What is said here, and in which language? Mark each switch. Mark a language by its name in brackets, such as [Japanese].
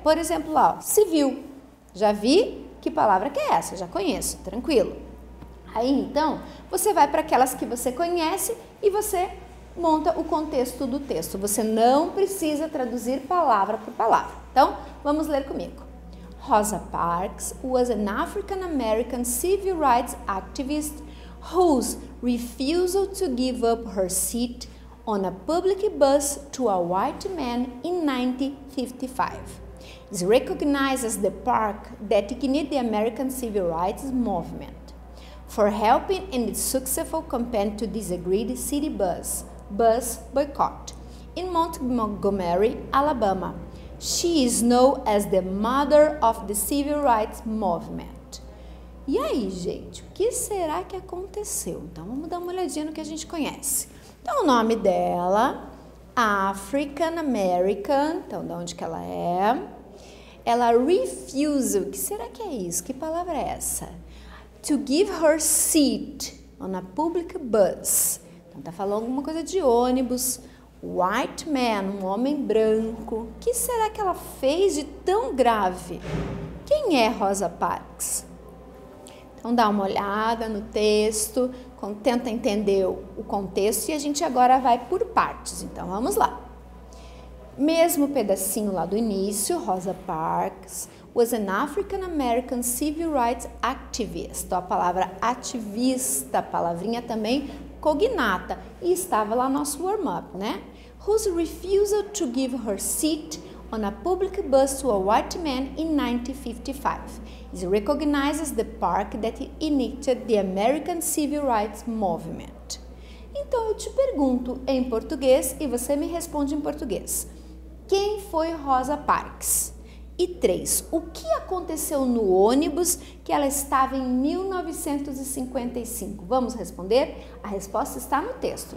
[Portuguese] Por exemplo, lá, ó, civil. Já vi que palavra que é essa? Já conheço, tranquilo. Aí, então, você vai para aquelas que você conhece e você monta o contexto do texto. Você não precisa traduzir palavra por palavra. Então, vamos ler comigo. [English] Rosa Parks was an African American civil rights activist whose refusal to give up her seat on a public bus to a white man in 1955 is recognized as the park that ignited the American civil rights movement. For helping in its successful campaign to disagree the city bus boycott in Montgomery, Alabama. She is known as the mother of the civil rights movement. [Portuguese] E aí, gente, o que será que aconteceu? Então, vamos dar uma olhadinha no que a gente conhece. Então, o nome dela, African American, então, de onde que ela é? Ela refused, o que será que é isso? Que palavra é essa? [English] To give her seat on a public bus. [Portuguese] Então, tá falando alguma coisa de ônibus. [English] White man, [Portuguese] um homem branco. O que será que ela fez de tão grave? Quem é Rosa Parks? Então, dá uma olhada no texto, tenta entender o contexto e a gente agora vai por partes. Então, vamos lá. Mesmo pedacinho lá do início, [English] Rosa Parks was an African American civil rights activist. [Portuguese] Então, a palavra ativista, palavrinha também cognata, e estava lá nosso warm-up, né? [English] Whose refusal to give her seat on a public bus to a white man in 1955 is recognized as the park that initiated the American Civil Rights Movement. [Portuguese] Então eu te pergunto em português e você me responde em português. Quem foi Rosa Parks? E 3. O que aconteceu no ônibus que ela estava em 1955? Vamos responder? A resposta está no texto.